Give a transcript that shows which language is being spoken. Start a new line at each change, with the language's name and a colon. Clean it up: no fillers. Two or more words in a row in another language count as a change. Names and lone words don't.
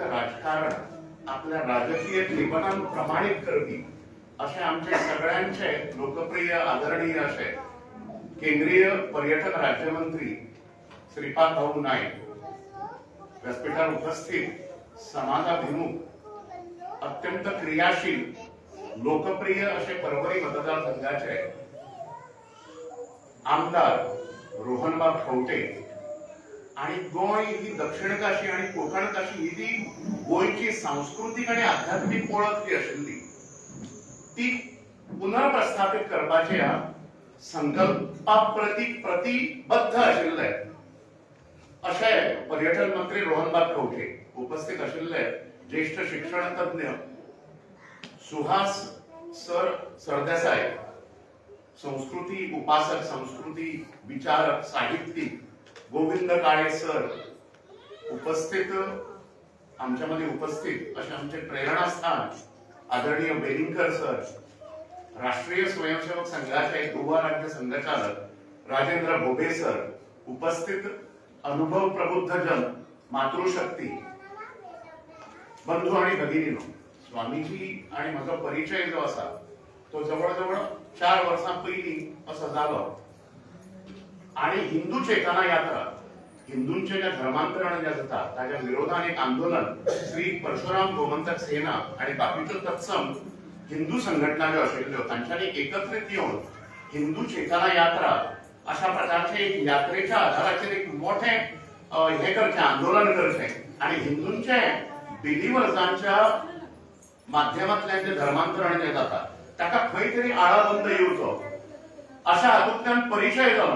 Marathi: राजकारण आपल्या राजकीय जीवनात प्रमाणित करपी असे आमचे सगळ्यांचे लोकप्रिय आदरणीय असे केंद्रीय पर्यटन राज्यमंत्री श्रीपाद भाऊ नाईक, व्यासपीठावर उपस्थित समाजाभिमुख अत्यंत क्रियाशील लोकप्रिय असे परभणी मतदारसंघाचे
Konkani: आमदार रोहनबा खवटे आणि गोय ही दक्षिण काशी आणि कोकण काशी ही जी गोयची सांस्कृतिक आणि आध्यात्मिक ओळख जी आशिल्ली ती पुनर्प्रस्थापित करपाच्या संकल्पाप्रती प्रतिबद्ध आशिल्ले अशे पर्यटन मंत्री रोहनबाब खवटे, उपस्थित आशिल्ले ज्येष्ठ शिक्षण तज्ञ सुहास
Marathi: सर सरदेसाई, संस्कृती उपासक, संस्कृती विचारक, साहित्यिक गोविंद काळे सर, उपस्थित आमच्यामध्ये उपस्थित असे आमचे प्रेरणास्थान आदरणीय बेलिंकर सर, राष्ट्रीय स्वयंसेवक संघाचे गोवा राज्य संघचालक राजेंद्र भोबे सर, उपस्थित अनुभव प्रबुद्ध जन, मातृशक्ती,
Konkani: बंधू आणि भगिनीनो, स्वामीजी आणि माझा परिचय जो असा तो जवळजवळ 4 वर्षां पयलीं असो जालो आणि हिंदू चेतना यात्रा, हिंदूंचे जे धर्मांतरण जे जाता ताच्या विरोधात एक आंदोलन श्री परशुराम गोमंतक सेना आणि बाकीच्यो तत्सम हिंदू संघटना ज्यो आशिल्ल्यो तांच्यांनी एकत्रित येवन हिंदू चेतना यात्रा अशा प्रकारचे एक यात्रेच्या आधाराचेर एक मोठे हे करचे आंदोलन करचे आणि हिंदूंचे बिलिवर्सांच्या माध्यमांतल्यान जे धर्मांतरण जे जाता ताका खंय तरी आळाबंद येवचो अशा हातूंतल्यान परिचय जालो।